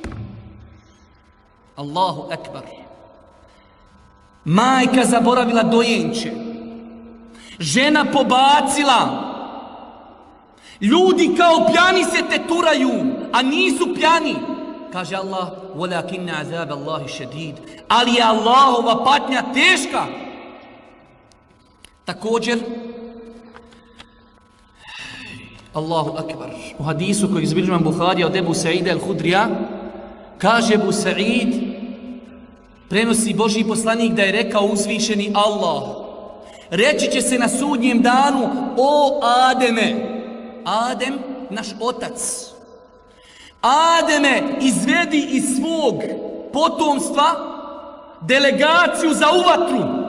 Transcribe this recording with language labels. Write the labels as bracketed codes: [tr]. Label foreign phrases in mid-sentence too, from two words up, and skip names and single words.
[ar] الله أكبر. [bs] Majka zaboravila dojenče, žena pobacila, ljudi kao pjani se teturaju, a nisu pjani. Kaže Allah: [ar] وَلَكِنَّ عَذَابَ اللَّهِ شَدِيدٌ. [bs] Ali je Allahova patnja teška. Također, [ar] الله أكبر, [bs] u hadisu koji izbilježuje Buharija od Ebu Saida al-Hudrija, kaže Ebu Said, prenosi Božji poslanik da je rekao uzvišeni Allah: reći će se na sudnjem danu: o Ademe, Adem, naš otac, Ademe, izvedi iz svog potomstva delegaciju za uvatru.